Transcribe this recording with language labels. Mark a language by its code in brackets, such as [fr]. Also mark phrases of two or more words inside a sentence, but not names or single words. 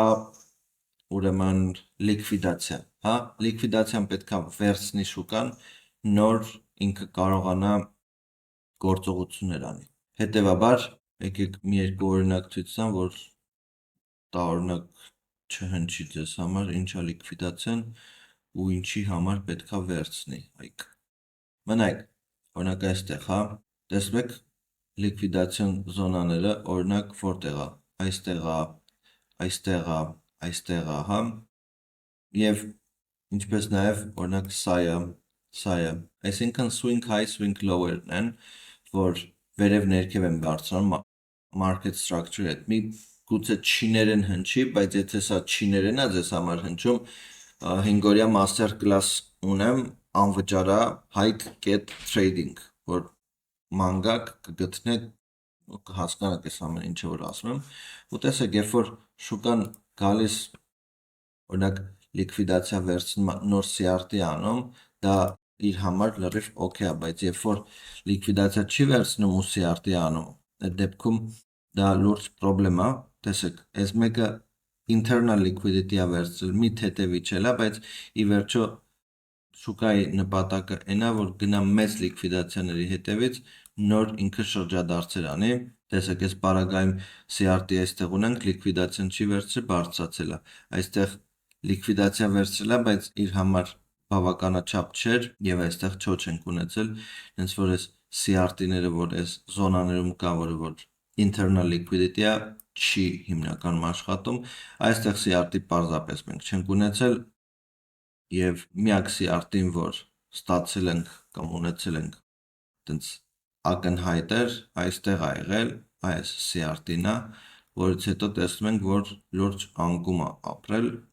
[hy] ուրեմն լիկվիդացիա, հա, լիկվիդացիան պետքա վերցնի շուկան, նոր ինքը կարողանա գործողություններ անի։ Հետևաբար, եկեք մի երկու օրինակ ցույց տամ, որ տարօրինակ չհնչի ձեզ համար, ինչա լիկվիդացիան ու ինչի համար պետքա վերցնի այք։ Մնայք, օրինակ այստեղ, հա, տեսնում եք լիկվիդացիոն զոնաները, օրինակ որտեղ է, այստեղ է, հա, եւ ինչպես նաեւ օրինակ սա է, այսինքն [en] swing high, swing lower- [hy] ն են, որ վերև ներքև են բարձրանում [en] market structure- [hy] ի հետ։ Մի գուցե չիներեն հնչի, բայց եթե սա չիներեն է ձեզ համար հնչում, 5-օրյա [en] master class [hy] ունեմ, անվճարա hike.trading, որ մանգակ կգտնեք ու կհասկանաք այս ամեն ինչը որ ասում եմ, ու տեսեք, երբ որ շուկան գալիս օրինակ լիկվիդացիա վերցնում նոր CRT անում, դա իր համար լրիվ օքեյ է, բայց երբ որ լիկվիդացիա չի վերցնում ու CRT անում, այդ դեպքում դա լուրջ պրոբլեմ է, տեսեք, այս մեկը [en] internal liquidity- [hy] ա վերցրել, մի թեթևի չելա, բայց ի վերջո շուկայի նպատակը այն է, որ գնա մեծ լիկվիդացիաների հետևից նոր ինքը շրջադարձեր անի, տեսեք, այս պարագայում CRT այստեղ ունենք, լիկվիդացիան չի վերցրել, բարձրացել է, այստեղ լիկվիդացիա վերցրել է, բայց իր համար բավականաչափ չէր եւ այստեղ չոչ ենք ունեցել, հենց որ այս CRT-ները, որ այս զոնաներում կա, որ [en] internal liquidity- [hy] ը չի հիմնականում աշխատում, այստեղ CRT պարզապես մենք չենք ունեցել եւ միակ CRT-ին, որ ստացել ենք կամ ունեցել ենք այտենց ակնհայտ էր, այստեղ ա եղել, այս CRT-ն է, որից հետո տեսնում ենք, որ լուրջ անկում է ապրել